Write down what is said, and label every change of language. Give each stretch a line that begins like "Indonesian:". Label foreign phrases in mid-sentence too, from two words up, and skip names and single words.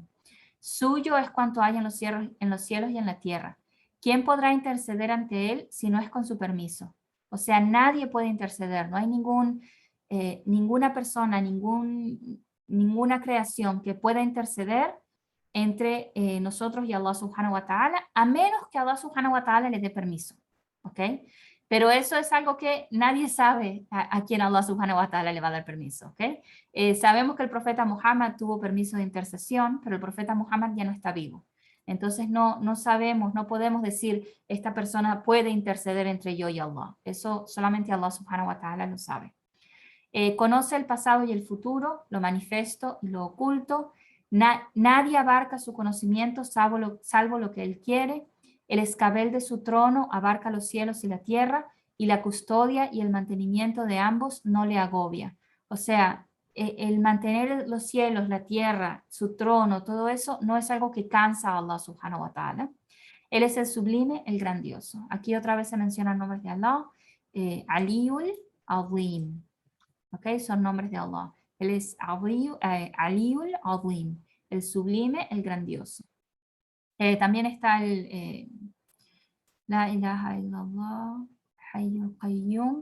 Spanish: Suyo es cuanto hay en los cielos y en la tierra. ¿Quién podrá interceder ante Él si no es con su permiso? O sea, nadie puede interceder. No hay ninguna persona, ninguna creación que pueda interceder entre nosotros y Allah
Arabic: سبحانه وتعالى,
Spanish: a menos que Allah
Arabic: سبحانه وتعالى
Spanish: le dé permiso. ¿Ok? Pero eso es algo que nadie sabe a quién Allah
Arabic: سبحانه وتعالى
Spanish: le va a dar permiso. ¿Ok? Sabemos que el profeta Muhammad tuvo permiso de intercesión, pero el profeta Muhammad ya no está vivo. Entonces no sabemos, no podemos decir esta persona puede interceder entre yo y Allah. Eso solamente Allah
Arabic: سبحانه وتعالى
Spanish: lo sabe. Conoce el pasado y el futuro, lo manifiesto y lo oculto. Nadie abarca su conocimiento salvo lo que Él quiere. El escabel de su trono abarca los cielos y la tierra, y la custodia y el mantenimiento de ambos no le agobia. O sea, el mantener los cielos, la tierra, su trono, todo eso no es algo que cansa a Allah
Arabic: سبحانه وتعالى.
Spanish: Él es el sublime, el grandioso. Aquí otra vez se mencionan nombres de Allah.
Arabic: العلي العظيم.
Spanish: ¿Ok? Son nombres de Allah. Él es
Arabic: العلي العظيم,
Spanish: el sublime, el grandioso. También está
Arabic: لا إله إلا الله، الحي القيوم.